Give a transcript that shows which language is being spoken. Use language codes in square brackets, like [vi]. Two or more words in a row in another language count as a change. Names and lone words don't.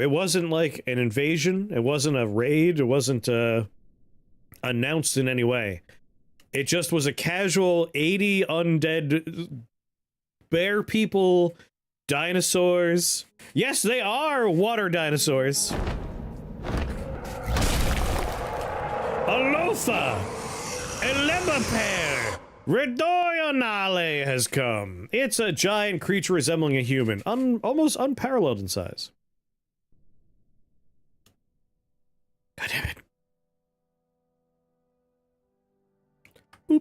[en] It wasn't like an invasion. It wasn't a raid. It wasn't announced in any way. It just was a casual 80 undead bear people, dinosaurs. Yes, they are water dinosaurs. Alotha! Elebapair! Redoyonale has come. It's a giant creature resembling a human, almost unparalleled in size. God damn it. Boop.